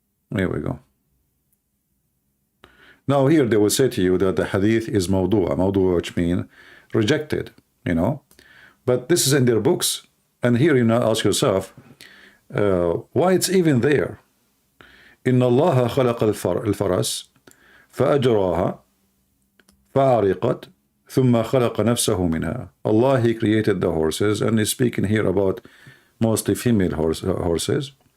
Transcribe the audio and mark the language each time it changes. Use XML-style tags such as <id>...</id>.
<en>There we go. Now here they will say to you that the hadith is mawdu', which means rejected, you know. But this is in their books. And here you now ask yourself, why it's even there.</en> <ar>إن الله خلق الفرس فأجراها فعرقت ثم خلق نفسه منها.</ar> <en>Allah, He created the horses, and He's speaking here about mostly female horses.</en>